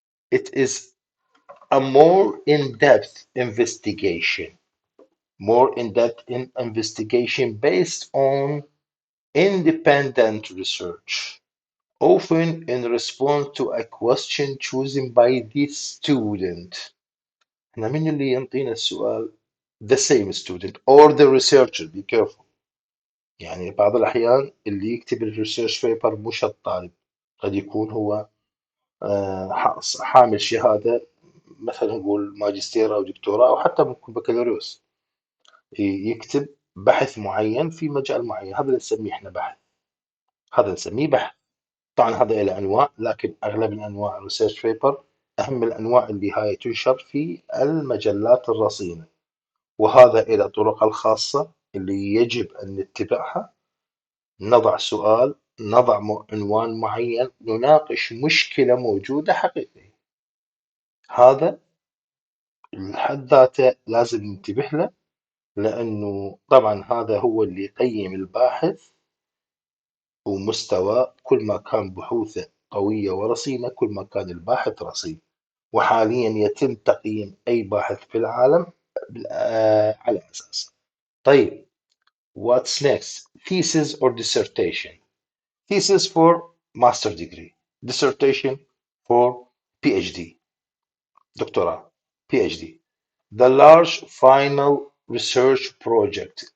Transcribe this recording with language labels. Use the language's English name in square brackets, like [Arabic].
[English] It is a more in-depth investigation, more in-depth investigation based on independent research, often in response to a question chosen by the student. [Arabic] احنا مين اللي ينطينا السؤال؟ [English] the same student or the researcher. Be careful. [Arabic] يعني بعض الأحيان اللي يكتب الريسيرش بيبر مش الطالب، قد يكون هو حامل شهادة، مثلا نقول ماجستير أو دكتوراه أو حتى ممكن بكالوريوس، يكتب بحث معين في مجال معين. هذا اللي نسميه احنا بحث، هذا نسميه بحث. طبعا هذا له أنواع، لكن أغلب الأنواع الريسيرش بيبر أهم الأنواع اللي هاي تنشر في المجلات الرصينة، وهذا إلى طرق الخاصة اللي يجب أن نتبعها. نضع سؤال، نضع عنوان معين، نناقش مشكلة موجودة حقيقية. هذا الحد ذاته لازم ننتبه له، لأنه طبعا هذا هو اللي يقيم الباحث ومستواه. كل ما كان بحوثه قوية ورصينة كل ما كان الباحث رصين. وحاليا يتم تقييم أي باحث في العالم على أساس. [English] طيب what's next? Thesis or dissertation. Thesis for master degree, dissertation for PhD, دكتوراه PhD. The large final research project.